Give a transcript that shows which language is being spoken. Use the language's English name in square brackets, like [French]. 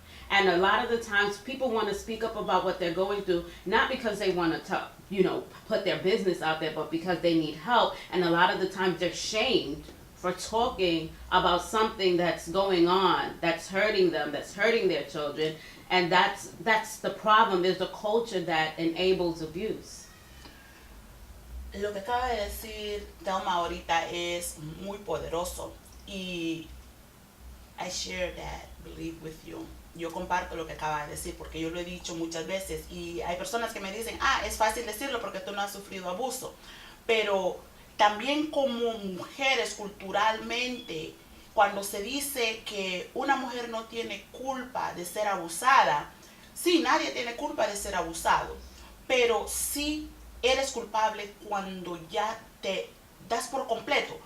[English] And a lot of the times people want to speak up about what they're going through, not because they want to talk, put their business out there, but because they need help. And a lot of the times they're shamed for talking about something that's going on, that's hurting them, that's hurting their children. And that's the problem. There's a culture that enables abuse. [Spanish] Lo que acaba de decir Thelma ahorita es muy poderoso. [English] Y I share that belief with you. [Spanish] Yo comparto lo que acaba de decir porque yo lo he dicho muchas veces y hay personas que me dicen, es fácil decirlo porque tú no has sufrido abuso, pero también como mujeres culturalmente, cuando se dice que una mujer no tiene culpa de ser abusada, sí, nadie tiene culpa de ser abusado, pero sí eres culpable cuando ya te das por completo,